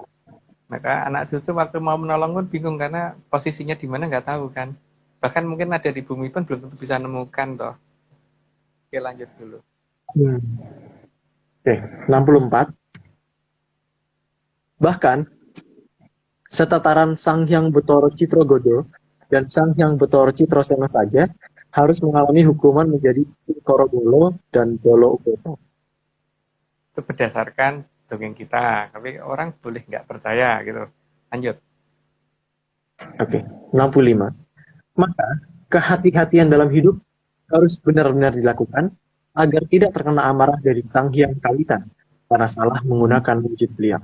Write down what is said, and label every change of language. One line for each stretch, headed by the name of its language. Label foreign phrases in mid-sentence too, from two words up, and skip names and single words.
Indonesian: Maka anak cucu waktu mau menolong pun bingung karena posisinya di mana nggak tahu kan. Bahkan mungkin ada di bumi pun belum tentu bisa nemukan toh. Oke, lanjut dulu. Oke, 64. Bahkan setataran Sang Hyang Betara Citrogodo dan Sang Hyang Betara Citrasena saja harus mengalami hukuman menjadi Korobolo dan Bolo Ugoto. Itu berdasarkan dongeng kita, tapi orang boleh nggak percaya gitu. Lanjut. Oke, 65. Maka kehati-hatian dalam hidup harus benar-benar dilakukan agar tidak terkena amarah dari Sang Hyang Kawitan karena salah menggunakan wujud beliau.